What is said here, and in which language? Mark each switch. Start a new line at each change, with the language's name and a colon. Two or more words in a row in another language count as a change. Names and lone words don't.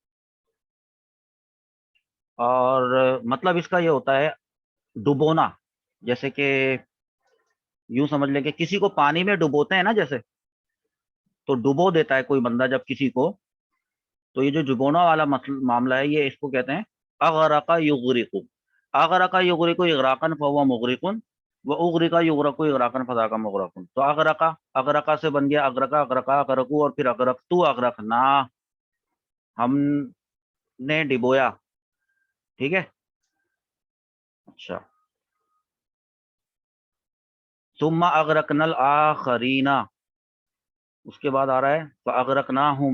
Urdu: اور مطلب اس کا یہ ہوتا ہے ڈبونا. جیسے کہ یوں سمجھ لیں کہ کسی کو پانی میں ڈبوتے ہیں نا، جیسے تو ڈبو دیتا ہے کوئی بندہ جب کسی کو، تو یہ جو ڈبونا والا معاملہ ہے، یہ اس کو کہتے ہیں
Arabic: اغرق یغرق. اغرق یغرق اغراقا فهو مغرق و اغرق یغرق اغراقا فذاک مغرق.
Urdu: تو اغرقا سے بن گیا
Arabic: اغرقا، اغرقا اغرقو،
Urdu: اور پھر
Arabic: اغرقتو اغرقنا،
Urdu: ہم نے ڈبویا. ٹھیک ہے. اچھا،
Arabic: ثم اغرقنا الاخرین،
Urdu: اس کے بعد آ رہا ہے فاغرقناہم.